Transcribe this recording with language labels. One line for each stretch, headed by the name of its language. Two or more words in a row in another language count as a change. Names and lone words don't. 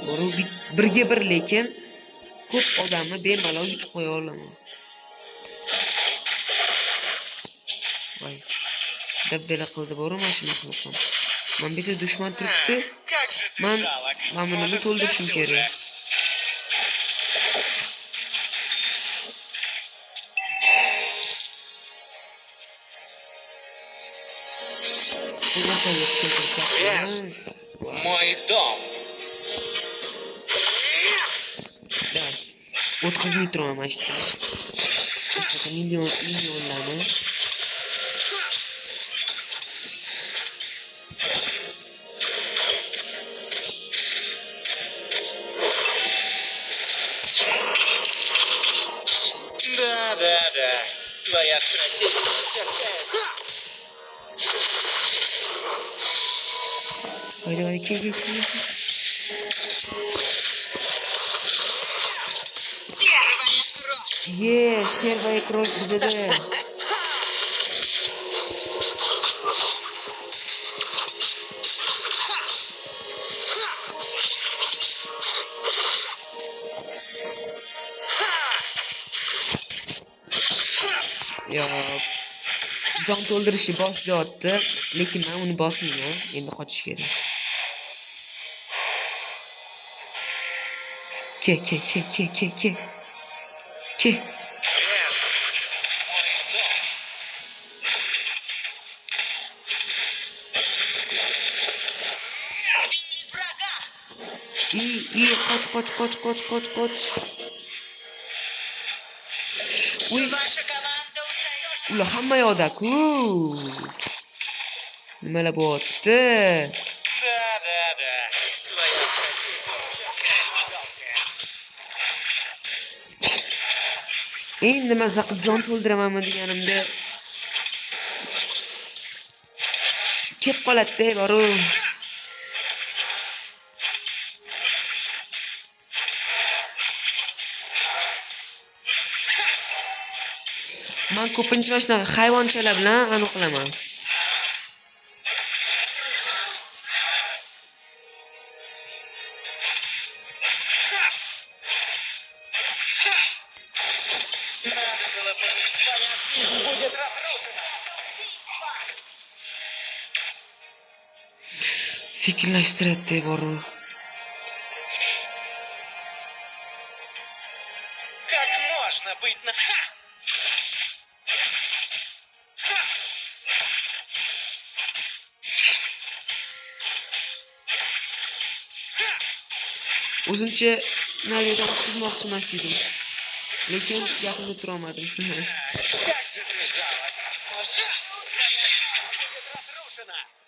Uzbek: Birga bir lekin ko'p odamni bemalol yutib qo'ya olaman. Voy. Dabdala qildi boru mana shu mahluqam. Men bitta dushman turibdi.
Russian: Как же ты
Uzbek: Men
Russian: жалок.
Uzbek: mana buni
Russian: Может,
Uzbek: to'ldirishim
Russian: сдашься
Uzbek: kerak.
Russian: уже? Мой дом. Да.
Uzbek: O'tkazmay turaman mana shu. Millionlarni.
Russian: Да. Твоя стратегия такая.
Uzbek: Haydi kel.
Russian: Первая кровь. Yes, первая кровь bizada.
Uzbek: Ya jon to'ldirishni boslayapti, lekin men uni bosmayman. Endi qochish kerak. Ke.
Russian: Убили врага.
Uzbek: Qoch. Uy,
Russian: Ваша команда уничтожена.
Uzbek: ular hamma yoqda-ku. Nimalar bo'lyapti?
Russian: Да. Твоя стратегия.
Uzbek: Endi men zaqib jon to'ldiramanmi deganimda kelib qoladi-da, boru. Men ko'pincha mana shunaqa hayvonchalar bilan aniqlaman.
Russian: Надо было помнить, твоя жизнь будет разрушена. Убийство.
Uzbek: Sekinlashtiradi, boru.
Russian: Как можно быть на...
Uzbek: O'zimcha naridan suzmoqchi emas edim. Lekin yaqinda tura olmadim.
Russian: Как же ты жалок. Может, твоя жизнь будет разрушена.